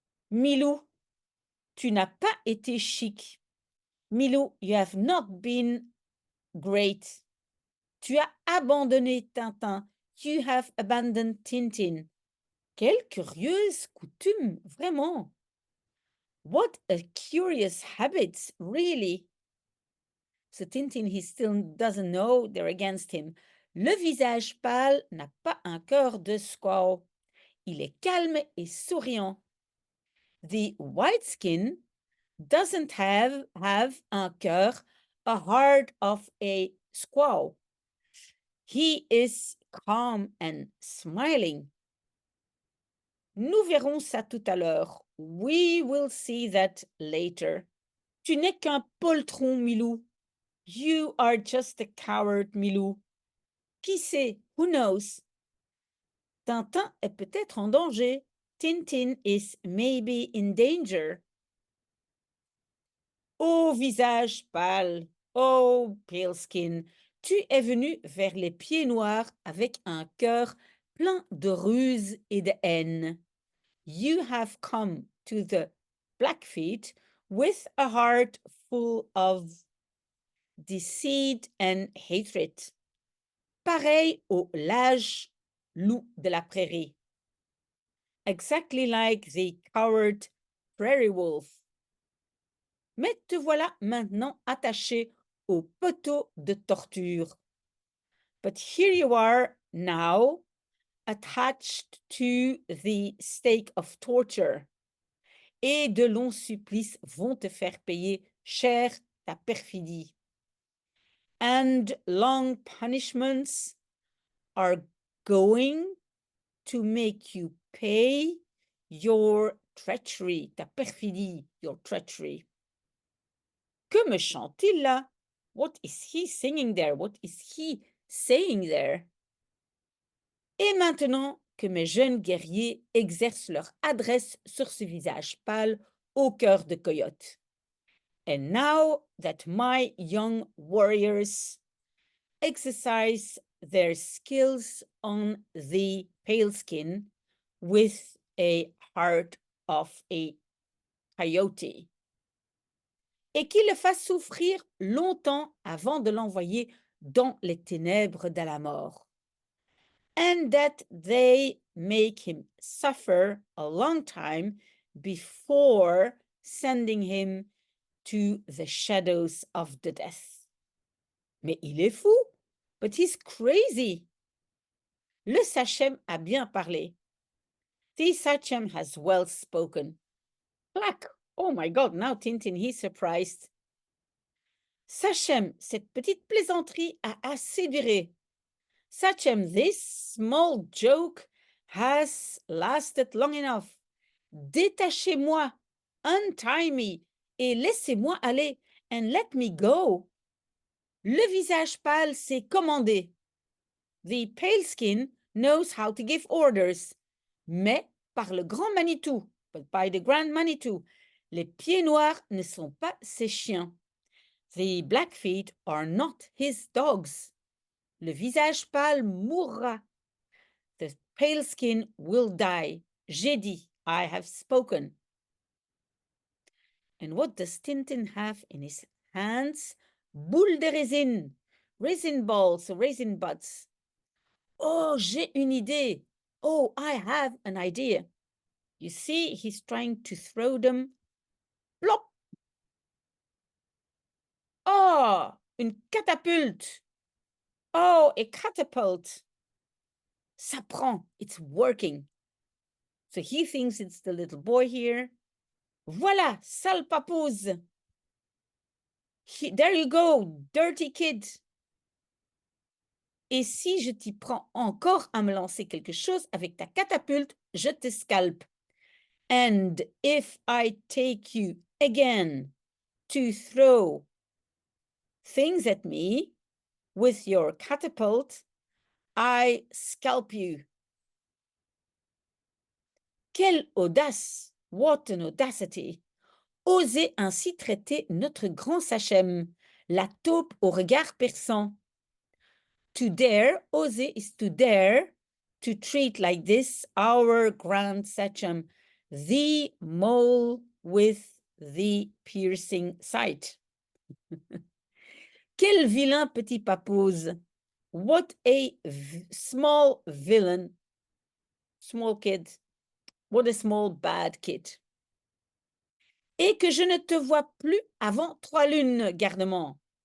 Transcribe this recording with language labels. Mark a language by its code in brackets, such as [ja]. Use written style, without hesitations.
[fr] Milou, tu n'as pas été chic. [en] Milou, you have not been great. [fr] Tu as abandonné Tintin. [en] You have abandoned Tintin. [fr] Quelle curieuse coutume, vraiment. [en] What a curious habit, really. So Tintin, he still doesn't know they're against him. [fr] Le visage pâle n'a pas un cœur de squaw. Il est calme et souriant. [en] The white skin doesn't have [fr] un cœur, [en] a heart of a squaw. He is calm and smiling. [fr] Nous verrons ça tout à l'heure. [en] We will see that later. [fr] Tu n'es qu'un poltron, Milou. [en] You are just a coward, Milou. [fr] Qui sait? [en] Who knows? [fr] Tintin est peut-être en danger. [en] Tintin is maybe in danger. [fr] Oh visage pâle, [en] oh pale skin, [fr] tu es venu vers les pieds noirs avec un cœur plein de ruse et de haine. [en] You have come to the Blackfeet with a heart full of deceit and hatred. [fr] Pareil au lâche loup de la prairie. [en] Exactly like the coward prairie wolf. [fr] Mais te voilà maintenant attaché au poteau de torture. [en] But here you are now attached to the stake of torture. [fr] Et de longs supplices vont te faire payer cher ta perfidie. [en] And long punishments are going to make you pay your treachery, [fr] ta perfidie, [en] your treachery. [fr] Que me chante-t-il là? [en] What is he singing there? What is he saying there? [fr] Et maintenant que mes jeunes guerriers exercent leur adresse sur ce visage pâle au cœur de coyote. [en] And now that my young warriors exercise their skills on the pale skin with a heart of a coyote. [fr] Et qu'il le fasse souffrir longtemps avant de l'envoyer dans les ténèbres de la mort. [en] And that they make him suffer a long time before sending him to the shadows of the death. [fr] Mais il est fou, [en] but he's crazy. [fr] Le Sachem a bien parlé. [en] The Sachem has well spoken. Clack! Oh my God, now Tintin, he's surprised. [fr] Sachem, cette petite plaisanterie a assez duré. [en] Sachem, this small joke has lasted long enough. [fr] Détachez-moi, [en] untie me, [fr] et laissez-moi aller, [en] and let me go. [fr] Le visage pâle s'est commandé. [en] The pale skin knows how to give orders. [fr] Mais par le grand Manitou, [en] but by the grand Manitou, [fr] les pieds noirs ne sont pas ses chiens. [en] The Blackfeet are not his dogs. [fr] Le visage pâle mourra. [en] The pale skin will die. [fr] J'ai dit, [en] I have spoken. And what does Tintin have in his hands? [fr] Boule de résine. [en] Resin balls, resin buds. [fr] Oh, j'ai une idée. [en] Oh, I have an idea. You see, he's trying to throw them. Plop! [fr] Oh, une catapulte. [en] Oh, a catapult. [fr] Ça prend. [en] It's working. So he thinks it's the little boy here. [fr] Voilà, sale papouze. There you go, dirty kid. Et si je t'y prends encore à me lancer quelque chose avec ta catapulte, je te scalpe. [en] And if I take you again to throw things at me with your catapult, I scalp you. [fr] Quelle audace! [en] What an audacity! [fr] Oser ainsi traiter notre grand sachem, la taupe au regard perçant. [en] To dare, [fr] oser [en] is to dare, to treat like this our grand sachem, the mole with the piercing sight. [fr] Quel vilain petit papouze! [en] What a small villain, small kid. What a small bad kid. [fr] Et que je ne te vois plus avant 3 lunes, gardement.